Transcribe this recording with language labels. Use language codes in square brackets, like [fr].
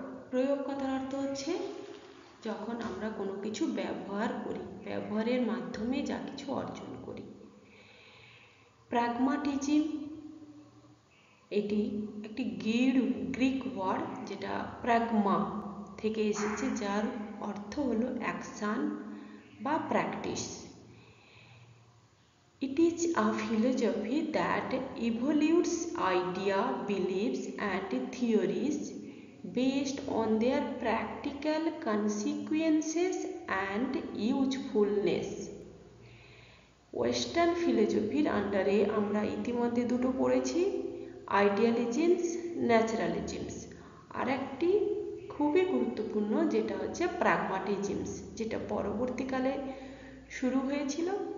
[bn] প্রয়োগ কথার অর্থ হচ্ছে যখন আমরা কোনো কিছু ব্যবহার করি, ব্যবহারের মাধ্যমে যা কিছু অর্জন করি। প্র্যাগমাটিজম, এটি একটি গ্রিক ওয়ার্ড, যেটা প্র্যাগমা থেকে এসেছে, যার অর্থ হলো অ্যাকশন বা practice. [en] It is a philosophy that evaluates ideas, beliefs, and theories based on their practical consequences and usefulness. [bn] Western ফিলোসফির আন্ডারে আমরা ইতিমধ্যে দুটো পড়েছি, আইডিয়ালিজমস, ন্যাচারালিজমস। আর একটি খুবই গুরুত্বপূর্ণ, যেটা হচ্ছে প্র্যাগমাটিজমস, যেটা পরবর্তীকালে শুরু হয়েছিল।